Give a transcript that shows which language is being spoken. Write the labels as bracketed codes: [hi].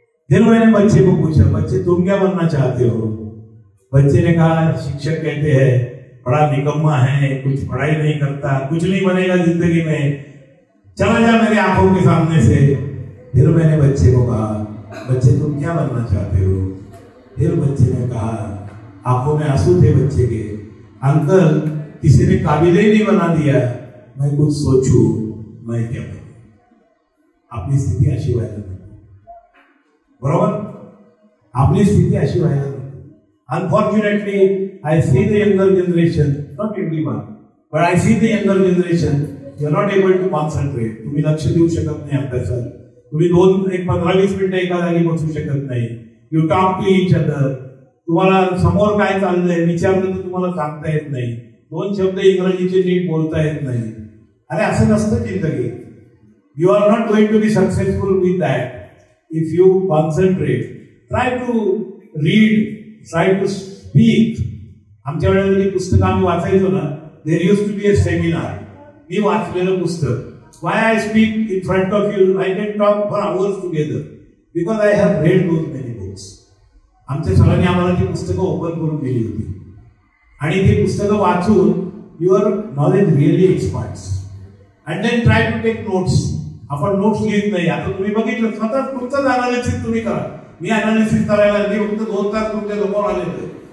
[hi] फिर मैंने बच्चे को पूछा, बच्चे तुम क्या बनना चाहते हो? बच्चे ने कहा, शिक्षक कहते हैं बड़ा निकम्मा है, कुछ पढ़ाई नहीं करता, कुछ नहीं बनेगा जिंदगी में, चला जा मेरी आंखों के सामने से। फिर मैंने बच्चे को कहा, बच्चे तुम क्या बनना चाहते हो? फिर बच्चे ने कहा, आंखों में आंसू थे बच्चे के, अंकल किसी ने काबिल ही नहीं बना दिया, मैं कुछ सोचू मैं क्या बनू। [mr] आपली स्थिती अशी व्हायला नको, बरोबर? आपली स्थिती अशी व्हायला नको. [en] Unfortunately, I see the younger generation, not everyone, but I see the younger generation, they are not able to concentrate. [mr] तुम्ही लक्ष देऊ शकत नाही अभ्यासात. तुम्ही 15-20 मिनिटं एका जागी बसू शकत नाही. [en] You talk to each other. [mr] तुम्हाला समोर काय चाललंय विचारलं तर तुम्हाला सांगता येत नाही. 2 शब्द इंग्रजीचे नीट बोलता येत नाही. अरे असं नसतं जिंदगी. [en] You are not going to be successful with that. If you concentrate, try to read, try to speak. [mr] आमच्या वेळेला पुस्तक आम्ही वाचायचो ना, [en] there used to be a seminar. [mr] मी वाचलेलं पुस्तक. [en] Why I speak in front of you, I can talk for hours together because I have read those many books. [mr] आमच्या सरांनी आम्हाला ती पुस्तकं ओपन करून दिली होती आणि ती पुस्तकं वाचून [en] Your knowledge really expands and then try to take notes. [mr] आपण नोट्स लिहित नाही. आता तुम्ही बघितलं स्वतः तुमचंच अनालिसिस तुम्ही करा. मी अनालिसिस करायला मी फक्त 2 तास तुमच्या समोर आलेलो.